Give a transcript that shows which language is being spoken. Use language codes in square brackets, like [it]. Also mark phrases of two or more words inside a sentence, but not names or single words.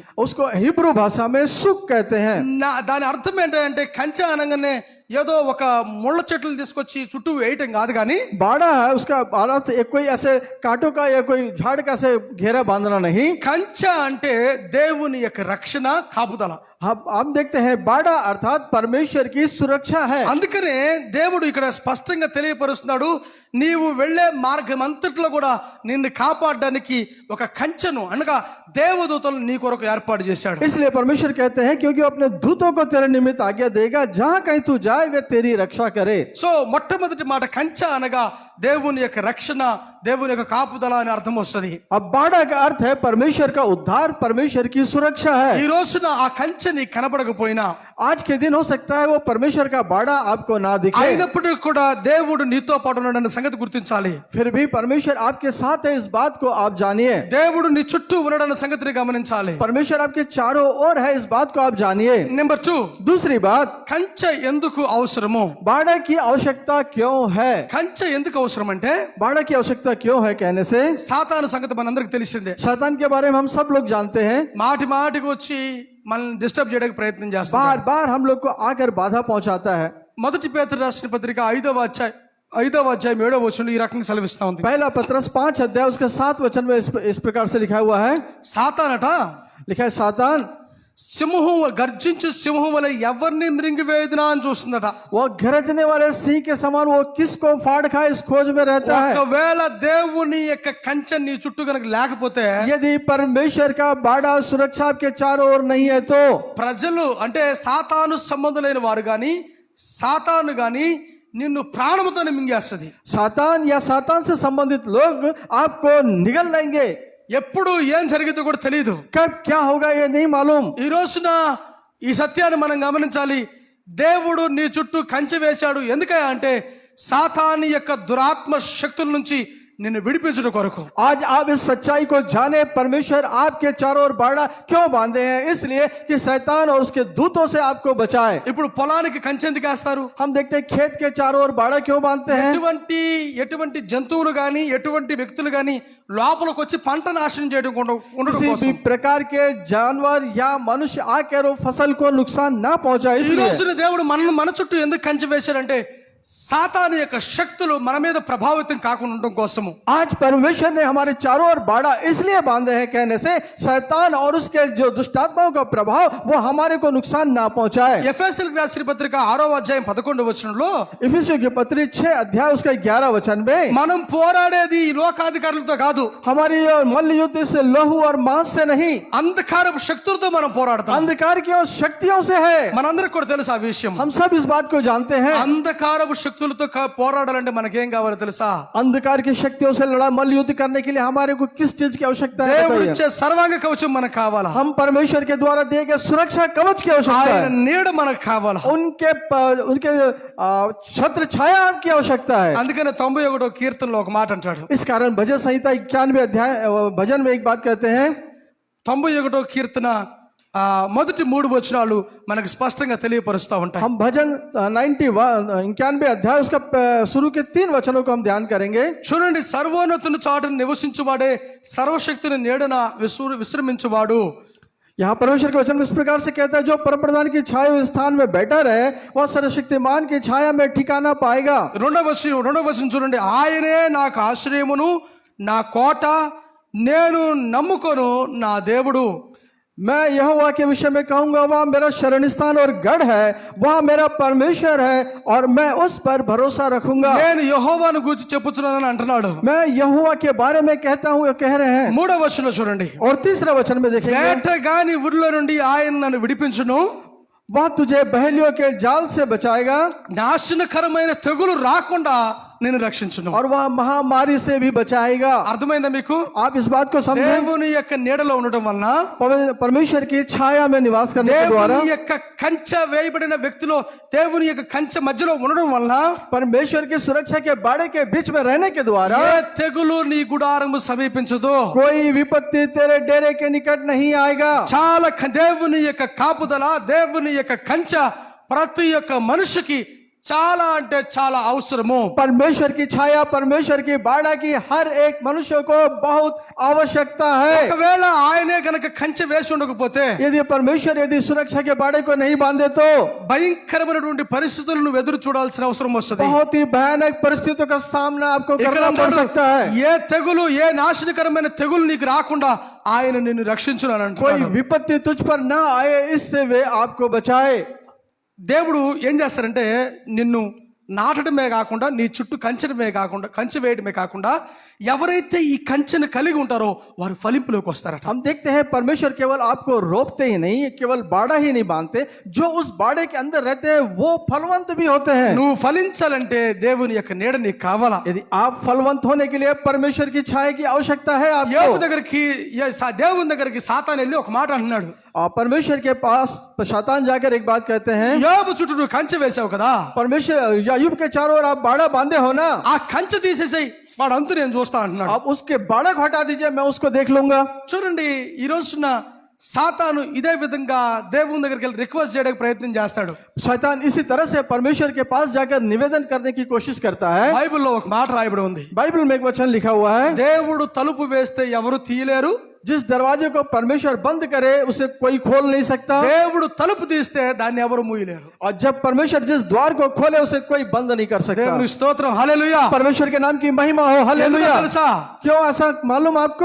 [hi] उसको हिब्रू भाषा में सुख कहते हैं। [te] దాని అర్థం ఏంటంటే కంచె అనగానే ఏదో ఒక ముళ్ళ చెట్లు తీసుకొచ్చి చుట్టూ వేయటం కాదు, కానీ [hi] बाड़ा है उसका अर्थ एक कोई ऐसे कांटों का या कोई झाड़ का ऐसे घेरा बांधना नहीं। [te] కంచె అంటే దేవుని యొక్క రక్షణ, కాపుదల. [hi] हम देखते हैं बाड़ा अर्थात परमेश्वर की सुरक्षा है। [te] అందుకనే దేవుడు ఇక్కడ స్పష్టంగా తెలియపరుస్తున్నాడు, నీవు వెళ్లే మార్గం అంతట్లో కూడా నిన్ను కాపాడడానికి ఒక కంచెను అనగా దేవదూతలను నీ కొరకు ఏర్పాటు చేశాడు. [hi] इसलिए परमेश्वर कहते हैं क्योंकि अपने दूतों को तेरे निमित्त आज्ञा देगा, जहां कहीं तू जाए वे तेरी रक्षा करे। [te] సో మొట్టమొదటి మాట కంచె అనగా దేవుని యొక్క రక్షణ, దేవుని యొక్క కాపుదల అని అర్థం వస్తుంది. [hi] अब बाड़ा का अर्थ है परमेश्वर का उद्धार, परमेश्वर की सुरक्षा [te] ఈ [hi] है। [te] రోజున ఆ కంచె నీకు కనపడకపోయినా, [hi] आज के दिन हो सकता है वो परमेश्वर का बाड़ा आपको ना दिखे, [te] అయినప్పటికీ కూడా దేవుడు నీతో పాటు ఉన్నాడన్న సంగతి గుర్తించాలి. [hi] फिर भी परमेश्वर आपके साथ है, इस बात को आप जानिए। [te] దేవుడు నీ చుట్టూ ఉన్నాడన్న సంగతిని గమనించాలి. [hi] परमेश्वर आपके चारों ओर है, इस बात को आप जानिए। [te] నెంబర్ 2, [hi] दूसरी बात, [te] కంచె ఎందుకు అవసరము? [hi] बाड़ा की आवश्यकता क्यों है? [te] కంచె ఎందుకు అవసరం అంటే, [hi] बाड़ा की आवश्यकता क्यों है कहने से, [te] సాతాను సంగతి మనందరికి తెలిసిందే. [hi] शैतान के बारे में हम सब लोग जानते हैं। [te] మాటి మాటికి వచ్చి మనల్ని డిస్టర్బ్ చేయడానికి ప్రయత్నం చేస్తాడు. [hi] बार बार हम लोग को आकर बाधा पहुंचाता है। [te] మొదటి పేతురు రాసిన పత్రిక 5వ అధ్యాయం 7వ వచనంలో ఈ రకంగా సెలవిస్తా ఉంది. [hi] पहला पत्रस 5 अध्याय उसके 7 वचन में इस प्रकार से लिखा हुआ है। [te] సాతానట [hi] लिखा है सातान [te] సింహం గర్జించు సింహం వలె ఎవరిని మృంగివేయుదునా అని చూస్తుందట. [hi] वो गरजने वाले सिंह के समान वो किसको फाड़ खाए इस खोज में रहता है। [te] ఒకవేళ దేవుని యొక్క కంచె నీ చుట్టూ కనుక లేకపోతే, [hi] यदि परमेश्वर का बाड़ा सुरक्षा आपके चारों ओर नहीं है तो [te] ప్రజలు అంటే సాతాను సంబంధులైన వారు గాని సాతాను గాని నిన్ను ప్రాణముతోనే మింగేస్తుంది. [hi] सातान या सातान से संबंधित लोग आपको निगल लेंगे। [te] ఎప్పుడు ఏం జరిగిందో కూడా తెలియదు. [hi] कब क्या होगा ये नहीं मालूम। [te] ఈ రోజున ఈ సత్యాన్ని మనం గమనించాలి. దేవుడు నీ చుట్టూ కంచె వేశాడు ఎందుకయ్యా అంటే సాతాను యొక్క దురాత్మ శక్తుల నుంచి నిన్ను విడిపించడం కొరకు. [hi] आज आप इस सच्चाई को जाने, परमेश्वर आपके चारों ओर बाड़ा क्यों बांधे हैं, इसलिए कि शैतान और उसके दूतों से आपको बचाए। [te] ఇప్పుడు పొలానికి కంచె ఎందుకు వేస్తారు? [hi] हम देखते हैं खेत के चारों ओर बाड़ा क्यों बांधते हैं। [te] ఎటువంటి జంతువులు గాని ఎటువంటి వ్యక్తులు గాని లోపలికి వచ్చి పంట నాశనం చేయడం ఉండడం [hi] किसी [te] కోసం. [hi] भी प्रकार के जानवर या मनुष्य आकर वो फसल को नुकसान ना पहुंचाए, [te] ఈ [hi] इसलिए [te] రోజున దేవుడు మన చుట్టూ ఎందుకు కంచె వేశాడంటే సాతాను యొక్క శక్తులు మన మీద ప్రభావితం కాకుండా ఉండడం కోసము. [hi] आज परमेश्वर ने हमारे चारों ओर बाड़ा इसलिए बांधे हैं कहने से शैतान और उसके जो दुष्टात्माओं का प्रभाव वो हमारे को नुकसान ना पहुंचाए। [te] ఎఫెసీయులకు రాసిన పత్రిక 6వ అధ్యాయం 11వ వచనంలో [hi] इफिसियों की पत्री 6 अध्याय उसका 11 वचन में [te] మనం పోరాడేది ఈ లోకాధికారులతో కాదు, [hi] हमारी मल्ल युद्ध से लहू और मांस से नहीं, [te] అంధకారపు శక్తులతో మనం పోరాడతాం. [hi] अंधकार की और शक्तियों से है। [te] మనందరికి కూడా తెలుసు ఆ విషయం. [hi] हम सब इस बात को जानते हैं। [te] అంధకారపు శక్తులతో పోరాడాలంటే మనకేం కావాలో తెలుసా? [hi] अंधकार की शक्तियों से लड़ा मल्ल युद्ध करने के लिए हमारे को किस चीज की आवश्यकता है [te] దేవుడు [hi] बताइए? [te] ఇచ్చే సర్వాంగ కవచం మనకు కావాలా? [hi] हम परमेश्वर के द्वारा दिए गए सुरक्षा कवच की आवश्यकता [te] ఆయన [hi] है। [te] నీడ మనకు కావాలా? [hi] उनके छत्र छाया आपकी आवश्यकता है। [te] అందుకనే 91వ కీర్తనలో ఒక మాట అంటాడు. [hi] इस कारण भजन संहिता 91 अध्याय भजन में एक बात कहते हैं। [te] 91వ కీర్తన మొదటి 3 వచనాలు మనకు స్పష్టంగా తెలియపరుస్తూ ఉంటాయి. [hi] हम भजन 91 अध्याय उसका शुरू के 3 वचनों को हम ध्यान करेंगे। [te] చూడండి, సర్వోన్నతుని చాటున నివసించువాడే సర్వశక్తిని నీడన విశ్రమించువాడు. [hi] यहाँ परमेश्वर के वचन में इस प्रकार से कहता है, जो परम प्रधान की छाया हुए स्थान में बैठा रहे वह सर्वशक्तिमान की छाया में ठिकाना पाएगा। [te] రెండవ వచనం చూడండి, ఆయనే నాకు ఆశ్రయమును నా కోట, నేను నమ్ముకొను నా దేవుడు. [hi] मैं यहोवा के विषय में कहूंगा, वह मेरा शरण स्थान और गढ़ है, वह मेरा परमेश्वर है और मैं उस पर भरोसा रखूंगा। [te] నేను యెహోవాను గూర్చి చెప్పుచున్నానని అంటున్నాడు. [hi] मैं यहोवा के बारे में कहता हूं, कह रहे हैं। [te] 3వ వచనం చూడండి. [hi] और तीसरा वचन में देखेंगे, [te] వేటగాని ఉరిలో నుండి ఆయన నన్ను విడిపించును, [hi] वह तुझे बहेलियों के जाल से बचाएगा [te] నాశనకరమైన తెగులు రాకుండా నేను రక్షించును. [hi] और वह महामारी से भी बचाएगा। [te] అర్థమైందా మీకు? [hi] आप इस बात को समझें, [te] దేవుని యొక్క నీడలో ఉండటం వలన, [hi] परमेश्वर की छाया में निवास करने के द्वारा, [te] దేవుని యొక్క కంచె వేయబడిన వ్యక్తిలో దేవుని యొక్క కంచె మధ్యలో ఉండడం వలన, [hi] परमेश्वर की सुरक्षा के बाड़े के बीच में रहने के द्वारा [te] ఏ తెగులు నీ గుడారము సమీపించదు. [hi] कोई विपत्ति तेरे डेरे के निकट नहीं आएगा। [te] చాలా దేవుని యొక్క కాపుదల, దేవుని యొక్క కంచె ప్రతి ఒక్క మనిషికి చాలా అంటే చాలా అవసరము. [hi] परमेश्वर की छाया, परमेश्वर की बाड़ा की हर एक मनुष्य को बहुत आवश्यकता है। [te] ఒకవేళ ఆయనే కనుక కంచె వేసి ఉండకపోతే, [hi] यदि परमेश्वर यदि सुरक्षा के बाड़े को नहीं बांधे तो [te] భయంకరమైనటువంటి పరిస్థితులను నువ్వు ఎదురు చూడాల్సిన అవసరం వస్తుంది. [hi] बहुत ही भयानक परिस्थितियों का सामना आपको [te] ఇక్కడ [hi] करना पड़ [te] అంటాడు, [hi] सकता है। [te] ఏ తెగులు, ఏ నాశనకరమైన తెగులు నీకు రాకుండా ఆయన నిన్ను రక్షించును అని [hi] कोई [te] అంటున్నాడు. [hi] विपत्ति तुझ पर ना आए, इससे वे आपको बचाए। [te] దేవుడు ఏం చేస్తారంటే నిన్ను నాటడమే కాకుండా, నీ చుట్టూ కంచెడమే కాకుండా, కంచె వేయడమే కాకుండా, ఎవరైతే ఈ కంచెను కలిగి ఉంటారో వారు ఫలింపులోకి వస్తారట. [hi] हम देखते हैं परमेश्वर केवल आपको रोकते ही नहीं, केवल बाड़ा ही नहीं बांधते, जो उस बाड़े के अंदर रहते हैं वो फलवंत भी होते हैं। [te] నువ్వు ఫలించాలంటే దేవుని యొక్క నీడ నీకు కావాలా. [hi] यदि आप फलवंत होने के लिए परमेश्वर की छाया की आवश्यकता है [te] యోబు [hi] आपको। [te] దగ్గరికి దేవుని దగ్గరికి సాతాను వెళ్ళి ఒక మాట అంటున్నాడు. [hi] और परमेश्वर के पास शैतान जाकर एक बात कहते हैं, [te] యోబు చుట్టూ నువ్వు కంచె వేసావు కదా, [hi] परमेश्वर अय्यूब के चारों ओर आप बाड़ा बांधे हो ना, [te] ఆ కంచె తీసేసాయి, వాడు అంతు నేను చూస్తా అంటున్నాడు. [hi] आप उसके बाड़ा को हटा दीजिए, मैं उसको देख लूंगा। [te] చూడండి, ఈ రోజున సాతాను ఇదే విధంగా దేవుని దగ్గరికి వెళ్ళి రిక్వెస్ట్ చేయడానికి ప్రయత్నం చేస్తాడు. [hi] शैतान इसी तरह से परमेश्वर के पास जाकर निवेदन करने की कोशिश करता है। [te] బైబిల్లో ఒక మాట రాయబడి ఉంది. [hi] बाइबल में एक वचन लिखा हुआ है, [te] దేవుడు తలుపు వేస్తే ఎవరు తీయలేరు, [hi] जिस दरवाजे को परमेश्वर बंद करे उसे कोई खोल नहीं सकता, [te] దేవుడు తలుపు తీస్తే దాన్ని ఎవరు మూయలేరు. [hi] और जब परमेश्वर जिस द्वार को खोले उसे कोई बंद नहीं कर सकता। [te] దేవుని స్తోత్రం, హల్లెలూయా. [hi] परमेश्वर के नाम की महिमा हो, [te] ఎందుకో [hi] हालेलुया। [te] తెలుసా? [hi] क्यों ऐसा मालूम आपको?